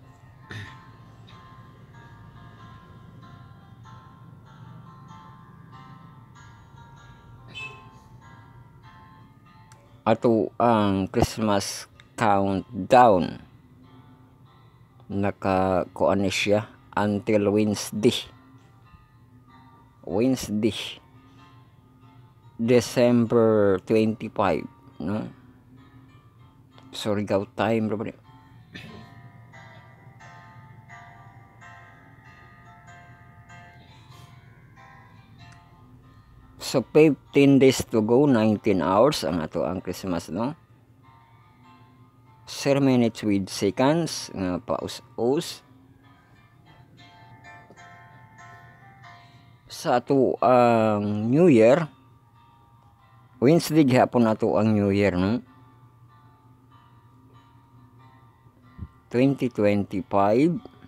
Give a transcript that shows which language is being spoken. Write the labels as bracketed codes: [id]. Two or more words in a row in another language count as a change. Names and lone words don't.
[ceb] Ato ang [en] Christmas countdown. [ceb] Nakakuan siya [en] until Wednesday. [ceb] December 25, no? [en] Sorry, go time, bro. [ceb] So [en] 15 days to go, 19 hours [ceb] ang ato ang Christmas, no? 0 minutes [en] with seconds [ceb] nga paus-us. Sa ato ang [en] New Year, [ceb] Wednesday gihapon ato ang [en] New Year, [ceb] no? 2025.